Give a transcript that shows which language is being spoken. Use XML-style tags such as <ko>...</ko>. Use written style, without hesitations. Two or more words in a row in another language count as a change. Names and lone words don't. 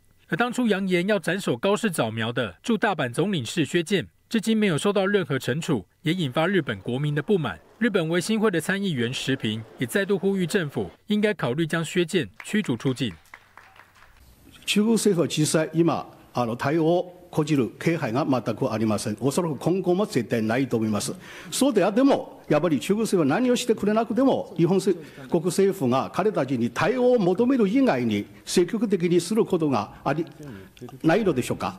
<zh>而当初扬言要斩首高市早苗的驻大阪总领事薛健，至今没有受到任何惩处，也引发日本国民的不满。日本维新会的参议员石平也再度呼吁政府应该考虑将薛健驱逐出境。</zh> <ja>中国政府は実際今対応を講じる気配が全くありません。おそらく今後も絶対ないと思います。そうであってもやっぱり中国政府は何をしてくれなくても日本国政府が彼たちに対応を求める以外に積極的にすることがないのでしょうか。</ja>